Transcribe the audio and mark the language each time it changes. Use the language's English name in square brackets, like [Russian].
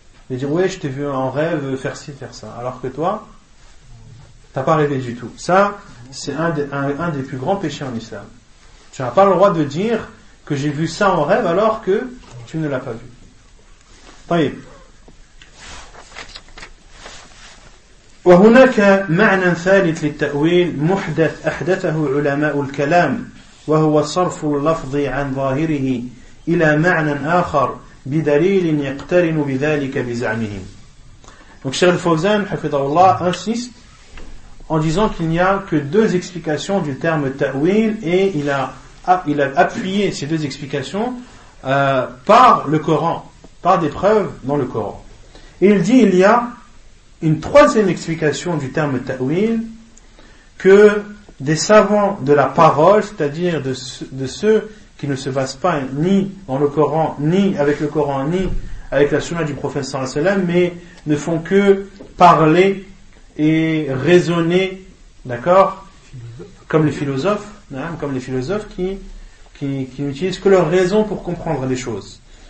[French] De dire, ouais, je t'ai vu en rêve faire ci, faire ça. Alors que toi, t'as pas rêvé du tout. Ça, c'est un des plus grands péchés en islam. Tu n'as pas le droit de dire que j'ai vu ça en rêve alors que tu ne l'as pas vu. [Arabic] طيب. وهناك معنى ثالث للتأويل محدث أحدثه علماء الكلام وهو صرف اللفظ عن ظاهره إلى معنى آخر بدليل يقترن بذلك بزعمهم. [French] Donc Cheikh Al-Fawzan, hafidhahullah, insiste en disant qu'il n'y a que deux explications du terme ta'wil, et il a appuyé ces deux explications par le Coran, par des preuves dans le Coran. Et il dit qu'il y a une troisième explication du terme ta'wil que des savants de la parole, c'est-à-dire de ceux qui ne se basent pas ni dans le Coran, ni avec le Coran, ni avec la sunna du prophète sallallahu alayhi wa sallam, mais ne font que parler et raisonner, d'accord, comme les philosophes qui n'utilisent que leur raison pour comprendre les choses.